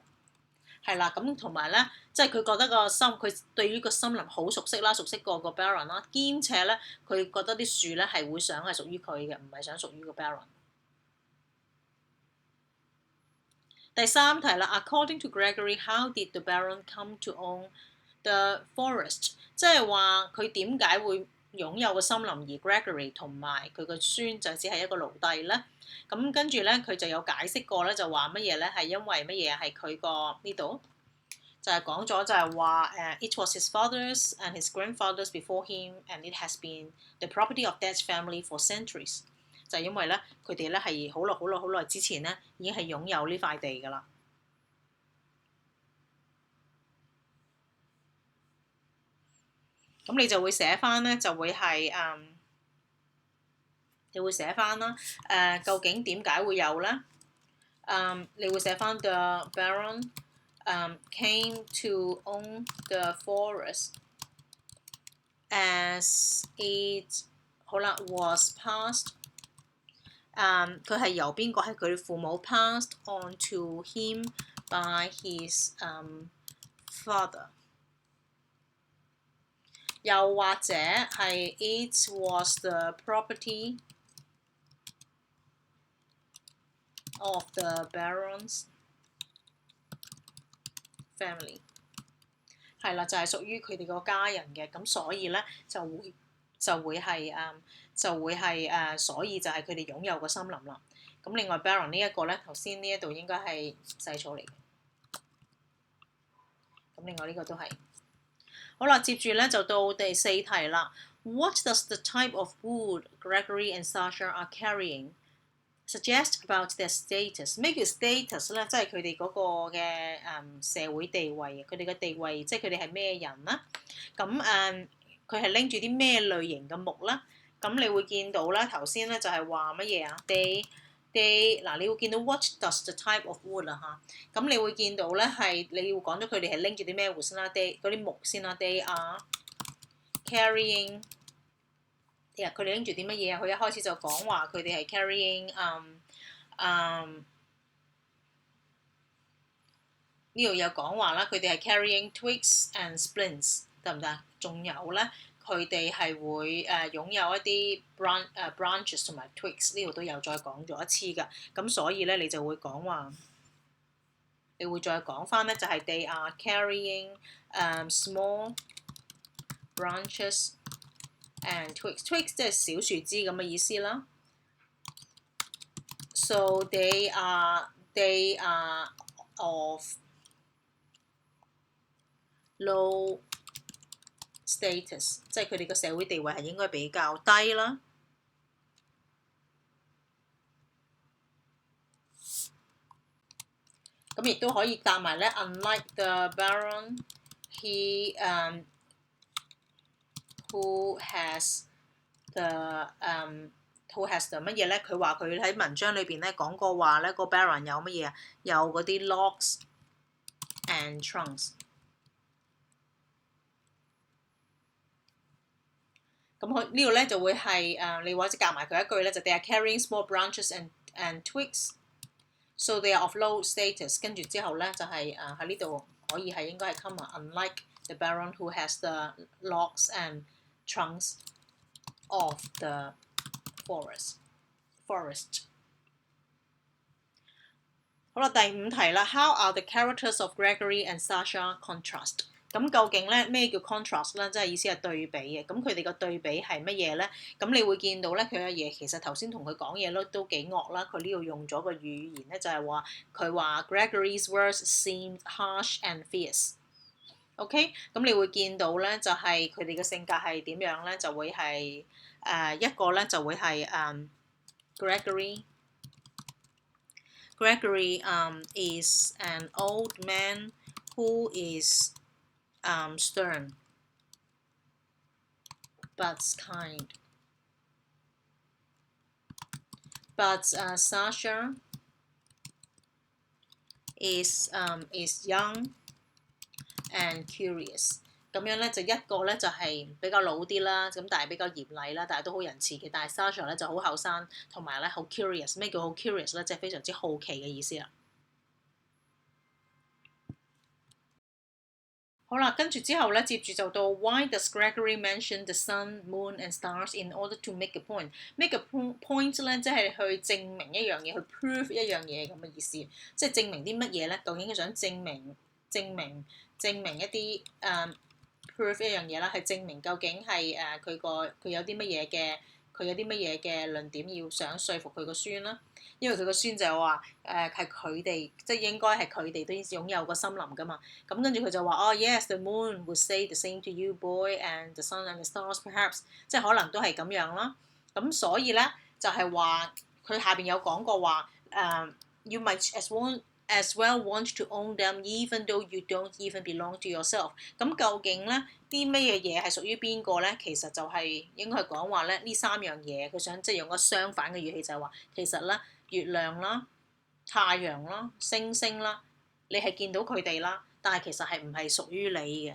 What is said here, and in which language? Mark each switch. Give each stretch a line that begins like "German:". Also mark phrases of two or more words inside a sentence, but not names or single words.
Cantonese: 係啦，咁同埋咧，即係佢覺得佢對於個森林好熟悉啦，熟悉過個 Baron 啦，兼且咧佢覺得啲樹咧係會想係屬於佢嘅，唔係想屬於個 Baron。第三題啦
English: ，According to Gregory, how did the Baron come to own the forest？
Cantonese: 即係話佢點解會擁有個森林，而 Gregory 同埋佢個孫就只係一個奴隸咧？咁跟住咧，佢就有解釋過咧，就話乜嘢咧？係因為乜嘢？係佢個呢度就係講咗，就係話
English: it was his father's and his grandfather's before him, and it has been the property of that family for centuries。
Cantonese: 就係因為咧，佢哋咧係好耐之前咧已經係擁有呢塊地㗎啦。咁你就會寫翻咧，就會係你會寫翻啦。究竟點解會有咧？你會寫翻
English: The Baron came to own the forest as it
Cantonese: 好啦
English: was passed。
Cantonese: 佢係由邊個？係佢父母
English: passed on to him by his father。
Cantonese: 又或者係
English: it was the property of the Baron's family。
Cantonese: 係啦，就係屬於佢哋個家人嘅，咁所以咧就會係所以就係佢哋擁有個森林啦。咁另外 Baron 呢一個咧，頭先呢一度應該係細草嚟嘅。咁另外呢個都係。好啦，接住咧就到第四題啦。
English: What does the type of wood Gregory and Sasha are carrying suggest about their status？
Cantonese: 咩叫 status 咧？即係佢哋嗰個嘅社會地位，佢哋嘅地位，即係佢哋係咩人啦？咁佢係拎住啲咩類型嘅木啦？咁你會見到啦，頭先咧就係話乜嘢啊 ？They 嗱，你會見到
English: what does the type of wood
Cantonese: 啦嚇，咁你會見到咧係你要講咗佢哋係拎住啲咩 wood 先啦 ，they 嗰啲木先啦 ，
English: they are carrying，
Cantonese: 佢哋拎住啲乜嘢啊？佢一開始就講話佢哋係 carrying呢度有講話啦，佢哋係
English: carrying twigs and splints，
Cantonese: 得唔得？仲有咧。佢哋係會擁有一啲 branches 同埋 twigs， 呢度都有再講咗一次㗎。咁所以咧，你就會講話，你會再講翻咧，就係
English: they are carrying small branches and twigs。
Cantonese: twigs 即係小樹枝咁嘅意思啦。
English: So they are of low status，
Cantonese: 即係佢哋嘅社會地位係應該比較低啦。咁亦都可以答埋咧 ，
English: unlike the Baron, he who has the who has the
Cantonese: 乜嘢咧？佢話佢喺文章裏邊咧講過話咧，個 Baron 有乜嘢啊？有嗰啲
English: logs and trunks。
Cantonese: 咁佢呢度咧就會係你或者夾埋佢一句咧，就
English: They are carrying small branches and twigs, so they are of low status。
Cantonese: 跟住之後咧就係喺呢度可以係應該係
English: comma，unlike the Baron who has the logs and trunks of the forest。
Cantonese: 好啦，第5題啦。
English: How are the characters of Gregory and Sasha contrast？
Cantonese: 咁究竟咧咩叫 contrast 咧？即係意思係對比嘅。咁佢哋個對比係乜嘢咧？咁你會見到咧，佢阿爺其實頭先同佢講嘢都幾惡啦。佢呢度用咗個語言咧，就係話佢話
English: Gregory's words seemed harsh and fierce。
Cantonese: OK， 咁你會見到咧，就係佢哋嘅性格係點樣咧？就會係一個咧就會係
English: Gregory is an old man who is stern but kind. But Sasha is young and curious。
Cantonese: 咁樣咧就一個咧就係比較老啲啦，咁但係比較嚴厲啦，但係都好仁慈嘅。但係 Sasha 咧就好後生，同埋咧好 curious。咩叫好 curious 咧？即係非常之好奇嘅意思啦。好啦，跟住之後咧，接住就到
English: Why does Gregory mention the sun, moon and stars in order to make a point? Make a point
Cantonese: 咧，即係去證明一樣嘢，去 prove 一樣嘢咁嘅意思。即係證明啲乜嘢咧？究竟佢想證明一啲prove 一樣嘢啦，係證明究竟係佢有啲乜嘢嘅論點要想說服佢個孫啦。因為佢個孫就話係佢哋，即係應該係佢哋都擁有個森林噶嘛。咁跟住佢就話哦
English: yes the moon would say the same to you boy and the sun and the stars perhaps，
Cantonese: 即係可能都係咁樣啦。咁所以咧就係話佢下邊有講過話
English: you might as well want to own them even though you don't even belong to yourself。
Cantonese: 咁究竟咧啲咩嘢係屬於邊個咧？其實就係應該係講話咧呢3樣嘢，佢想即係用個相反嘅語氣就係話其實咧月亮啦、太陽啦、星星啦，你係見到佢哋啦，但係其實係唔係屬於你嘅。